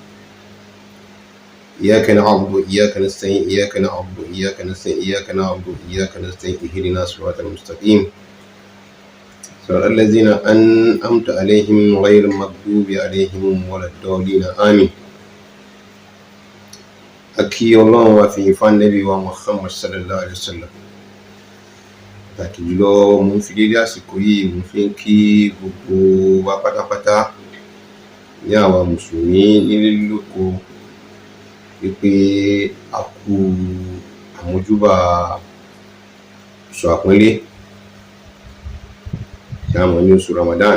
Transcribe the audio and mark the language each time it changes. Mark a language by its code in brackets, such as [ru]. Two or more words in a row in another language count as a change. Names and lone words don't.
[ar] إياك نعبد وإياك نستعين، إياك نعبد وإياك نستعين، إياك نعبد وإياك نستعين، اهدنا الصراط المستقيم صراط الذين أنعمت عليهم غير المغضوب عليهم ولا الضالين آمين. [yo] Akí Ọlọ́run wa fi ìfà Nábì wa Muhammad [ar] صلى الله عليه وسلم. [yo] Pàtàkì jùlọ mo fi dédé àsìkò yìí mo fi ń kí gbogbo wa pátápátá ní àwa mùsùlùmí nílé lóko wípé a kú àmójúbà oṣù àpọ́nlé tí a mọ̀ ní oṣù Ramadan.